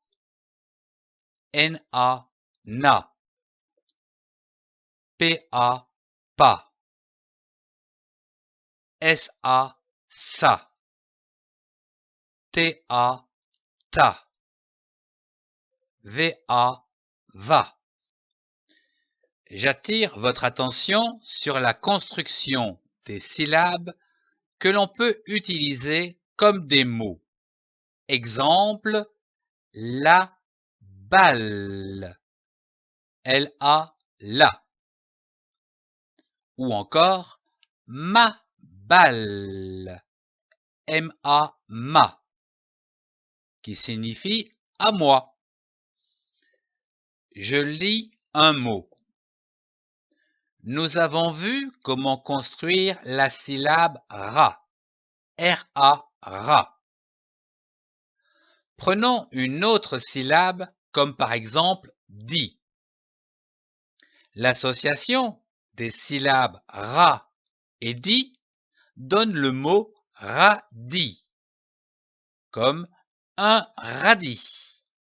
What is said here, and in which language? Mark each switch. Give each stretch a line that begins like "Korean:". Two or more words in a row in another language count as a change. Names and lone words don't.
French: N-A, na. P-A, pa. S-A, sa. T-A, ta. V-A, va. J'attire votre attention sur la construction des syllabes que l'on peut utiliser comme des mots. Exemple, la balle. L-A, la. Ou encore, ma balle. M-A, ma. Qui signifie à moi. Je lis un mot. Nous avons vu comment construire la syllabe ra. R-A, ra. Prenons une autre syllabe comme par exemple di. L'association des syllabes ra et di donne le mot radis, comme un radis.